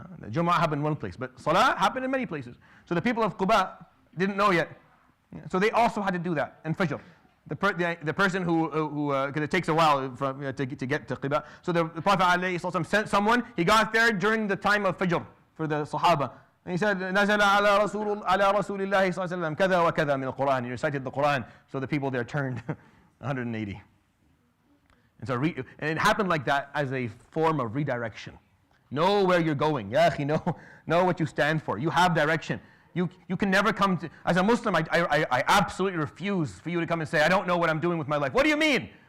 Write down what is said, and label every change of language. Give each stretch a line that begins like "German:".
English: Jumu'ah happened in one place, but salah happened in many places. So the people of Quba didn't know yet. So they also had to do that in Fajr. The person who because it takes a while to get to Quba. So the Prophet ﷺ sent someone. He got there during the time of Fajr for the Sahaba. And he said,
Arabic: نَزَلَ عَلَى رَسُولِ اللَّهِ صَلَّى اللَّهُ عَلَيْهِ وَسَلَّمَ كَذَا وَكَذَا مِنَ الْقُرْآنِ.
English: He recited the Quran. So the people there turned 180. And so and it happened like that as a form of redirection. Know where you're going. Ya akhi, know what you stand for. You have direction. You can never come to, as a Muslim, I absolutely refuse for you to come and say, I don't know what I'm doing with my life. What do you mean?